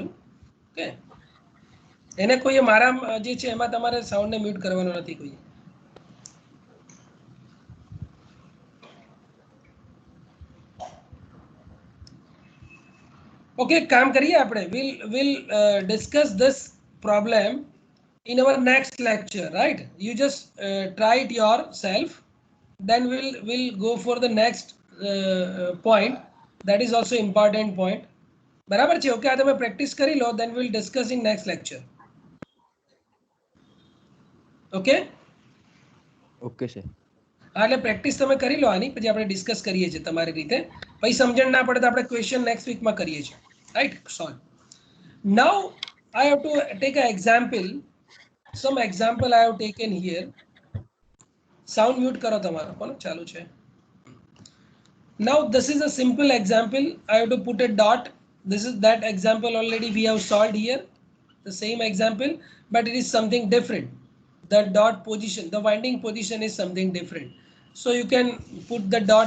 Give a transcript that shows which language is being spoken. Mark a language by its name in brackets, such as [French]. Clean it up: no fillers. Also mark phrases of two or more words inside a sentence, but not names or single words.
[Gujarati] ઓકે, એને કોઈએ મારા જે છે એમાં તમારે સાઉન્ડને મ્યુટ કરવાનો નથી કોઈ. ઓકે, કામ કરીએ આપણે. [English] will discuss this problem in our next lecture, right? You just try it yourself, then we'll go for the next point, that is also important point. [Gujarati] બરાબર છે? ઓકે, આ તમે પ્રેક્ટિસ કરી લો, [English] then we'll discuss in next lecture. ઓકે, okay sir. [Gujarati] હા, એટલે પ્રેક્ટિસ તમે કરી લો આની, પછી આપણે ડિસ્કસ કરીએ છીએ તમારી રીતે. પછી સમજણ ના પડે તો આપણે [English] question next weekમાં [Gujarati] કરીએ છીએ, રાઈટ? સોલ્વ. [English] નાઉ I have to take an example. Some example I have taken here. Sound mute [Gujarati] કરો તમારો, કોનો ચાલુ છે? [English] Now this is a simple example. I have to put a dot. This is that example already we have solved here. The same example, but it is something different. The dot position, the winding position is something different. So you can put the dot.